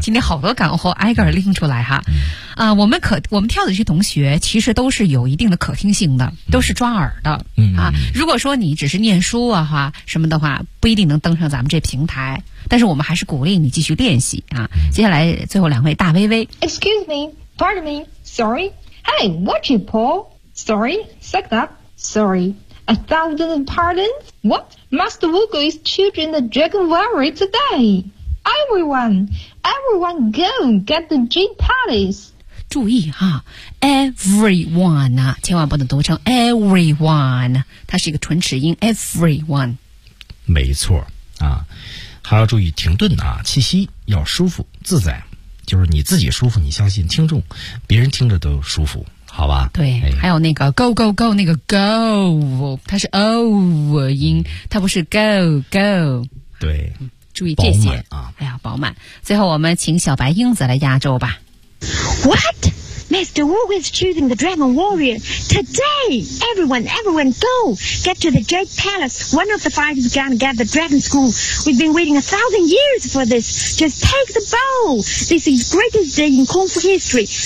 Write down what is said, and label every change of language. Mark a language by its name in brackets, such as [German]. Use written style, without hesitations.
[Chinese] 今天好多干货挨个拎出来哈。嗯啊，我们跳的这些同学其实都是有一定的可听性的，都是抓耳的。嗯啊，如果说你只是念书啊哈什么的话，不一定能登上咱们这平台。但是我们还是鼓励你继续练习啊。接下来最后两位大微微 [English] ，Excuse me, pardon me, sorry, hey, what you pull? Sorry, suck up, sorry, a thousand pardons. What Master Wugu is choosing the Dragon Warrior today? Everyone, everyone, go get the Jade Palace. [Chinese] 注意哈 ，everyone 啊，千万不能读成 everyone， 它是一个唇齿音 ，everyone。没错啊，还要注意停顿啊，气息要舒服自在，就是你自己舒服，你相信听众，别人听着都舒服，好吧？对，哎、还有那个 go go go 那个 go， 它是 o 音，它不是 go go。对，注意这些啊，哎呀，饱满。最后我们请小白英子来压轴吧。 [English] What? Master Wu is choosing the Dragon Warrior today. Everyone, everyone, go get to the Jade Palace. One of the five is gonna get the Dragon School. We've been waiting 1,000 years for this. Just take the bow. This is greatest day in Kung Fu history.